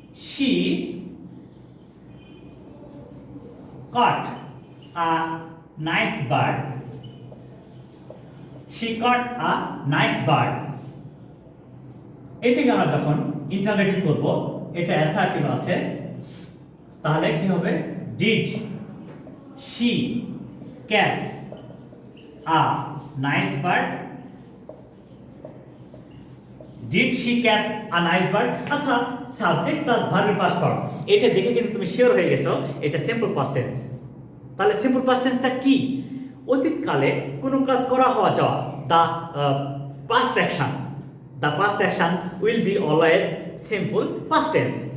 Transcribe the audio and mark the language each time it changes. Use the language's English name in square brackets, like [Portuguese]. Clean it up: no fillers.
[English] She caught a nice bird. She caught a nice bird. [Bangla] এটাকে আমরা যখন interrogative করব, এটা অ্যাসার্টিভ আছে, তাহলে কি হবে? [English] Did she catch a nice bird? Did she catch a nice bird? [Bangla] আচ্ছা, সাবজেক্ট প্লাস ভার্বের পাস্ট ফর্ম, এটা দেখে কিন্তু তুমি শিওর হয়ে গেছো এটা সিম্পল পাস্ট টেন্স। তাহলে সিম্পল পাস্ট টেন্সটা কি? অতীতকালে কোনো কাজ করা হওয়া যাওয়া, [English] The past action, the past action will be always simple past tense.